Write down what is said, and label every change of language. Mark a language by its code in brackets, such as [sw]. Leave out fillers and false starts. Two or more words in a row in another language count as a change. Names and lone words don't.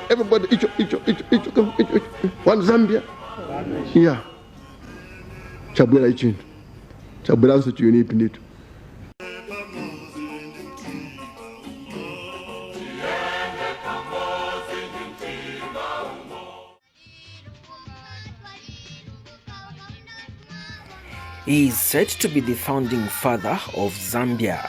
[en] Everybody, one Zambia. Yeah. Chabwela ichin. Chabwela also to UNIP indeed. He is said to be the founding father of Zambia.